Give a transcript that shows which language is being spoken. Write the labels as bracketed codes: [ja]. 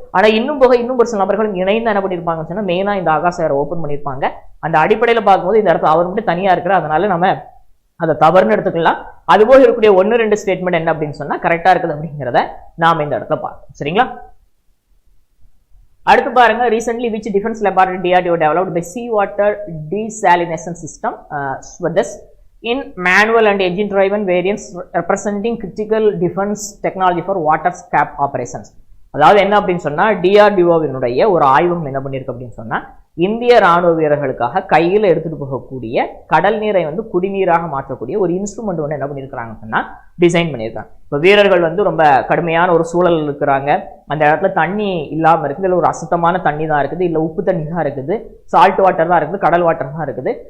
[ta] ஆனா இன்னும் போக இன்னும் ஒரு சில நபர்களும் இணைந்து என்ன பண்ணிருப்பாங்கன்னு சொன்னா மெயினா இந்த ஆகாஷ் ஏர் ஓபன் பண்ணிருப்பாங்க. அந்த அடிப்படையில் பார்க்கும்போது இந்த இடத்துல அவர் மட்டும் தனியா இருக்கிறார். அதனால நம்ம அதை தவறுன்னு எடுத்துக்கலாம். அதுபோக இருக்கக்கூடிய 1-2 ஸ்டேட்மெண்ட் என்ன அப்படின்னு சொன்னா கரெக்டா இருக்குது அப்படிங்கிறத நாம இந்த இடத்துல பார்க்கணும். சரிங்களா? அடுத்து பாருங்க. [en] recently which defense laboratory DRDO developed by sea water desalination system SWADES in manual and engine driven variants representing critical defense technology for water cap operations. [ta] அதாவது என்ன அப்படின்னு சொன்னா DRDOவினுடைய ஒரு ஆய்வகம் என்ன பண்ணிருக்கு அப்படின்னு சொன்னா இந்திய ராணுவ வீரர்களுக்காக கையில் எடுத்துட்டு போகக்கூடிய கடல் நீரை வந்து குடிநீராக மாற்றக்கூடிய ஒரு இன்ஸ்ட்ருமெண்ட் ஒன்று என்ன பண்ணிருக்காங்கன்னு சொன்னா டிசைன் பண்ணியிருக்காங்க. இப்போ வீரர்கள் வந்து ரொம்ப கடுமையான ஒரு சூழல் இருக்கிறாங்க, அந்த இடத்துல தண்ணி இல்லாம இருக்குது, இல்லை ஒரு அசுத்தமான தண்ணி தான் இருக்குது, இல்லை உப்பு தண்ணி தான் இருக்குது, சால்ட் வாட்டர் தான் இருக்குது, கடல் வாட்டர் தான் இருக்குது.